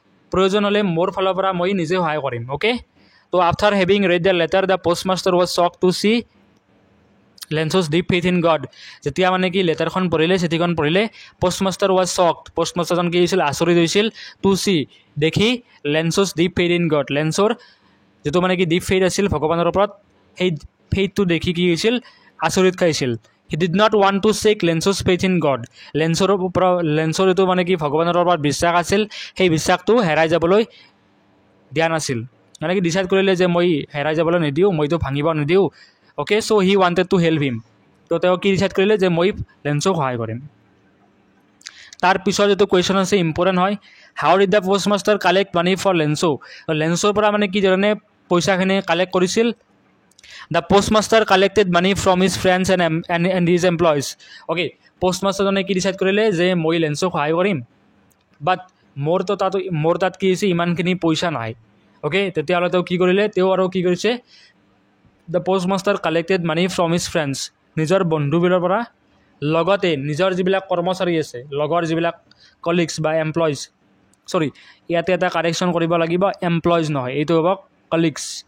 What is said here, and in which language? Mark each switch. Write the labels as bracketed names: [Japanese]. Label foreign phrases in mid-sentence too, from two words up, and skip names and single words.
[Assamese] প্ৰয়োজন হ'লে মোৰ ফালৰ পৰা মই নিজে সহায় কৰিম অ'কে তো [English] After having read the letter the postmaster was shock to see Lencho's deep faith in God [Assamese] যেতিয়া মানে কি লেটাৰখন পঢ়িলে চিঠিখন পঢ়িলে [English] postmaster was shocked [Assamese] পোষ্টমাষ্টাৰজন কি হৈছিল আচৰিত হৈছিল [English] to see [Assamese] দেখি [English] Lencho's deep faith in God [Assamese] লেন্সৰ যিটো মানে কি [English] deep faith [Assamese] আছিল ভগৱানৰ ওপৰত সেই ফেইথটো দেখি কি হৈছিল আচৰিত খাইছিল [English] He did not want to check Lencho's faith in God [Assamese] লেন্সৰ যিটো মানে কি ভগৱানৰ ওপৰত বিশ্বাস আছিল সেই বিশ্বাসটো হেৰাই যাবলৈ দিয়া নাছিল মানে কি ডিচাইড কৰিলে যে মই হেৰাই যাবলৈ নিদিওঁ মইতো ভাঙিব নিদিওঁ [English] okay so he wanted to help him [Assamese] তো তেওঁ কি ডিচাইড কৰিলে যে মই লেন্সক সহায় কৰিম তাৰ পিছত যিটো কুৱেশ্যন আছে ইম্পৰ্টেণ্ট হয় [English] How did the postmaster collect money for [Assamese] লেন্সৰ পৰা মানে কি ধৰণে পইচাখিনি কালেক্ট কৰিছিল দ্য [English] postmaster collected money from his friends and his employees okay [Assamese] পোষ্টমাষ্টাৰজনে কি ডিচাইড কৰিলে যে মই লেন্সক সহায় কৰিম বাট মোৰ তাত কি হৈছে ইমানখিনি পইচা নাই অ'কে তেতিয়াহ'লে তেওঁ কি কৰিলে তেওঁ আৰু কি কৰিছে [English] the postmaster collected money from his friends [Assamese] নিজৰ বন্ধুবোৰৰ পৰা লগতে নিজৰ যিবিলাক কৰ্মচাৰী আছে লগৰ যিবিলাক কলিগছ বা এমপ্লয়িজ ইয়াতে এটা কাৰেকশ্যন কৰিব লাগিব এমপ্লয়িজ নহয় এইটো হ'ব কলিগছ